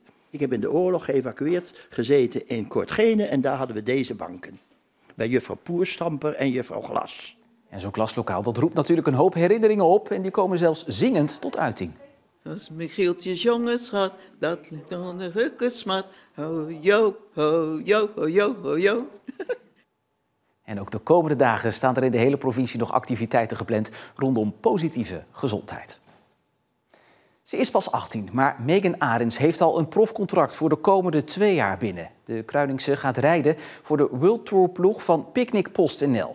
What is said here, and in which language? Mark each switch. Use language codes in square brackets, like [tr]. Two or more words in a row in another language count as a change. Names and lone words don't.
[nl] Ik heb in de oorlog geëvacueerd gezeten in Kortgene en daar hadden we deze banken. Bij juffrouw Poerstamper en juffrouw Glas. En zo'n klaslokaal dat roept natuurlijk een hoop herinneringen op en die komen zelfs zingend tot uiting. Als Michieltjes jonge schat, dat ligt onder de rukkersmat. Ho jo, ho jo, ho jo, ho jo. En ook de komende dagen staan er in de hele provincie nog activiteiten gepland rondom positieve gezondheid. Ze is pas 18, maar Megan Arends heeft al een profcontract voor de komende 2 jaar binnen. De Kruiningse gaat rijden voor de World Tour ploeg van Picnic PostNL.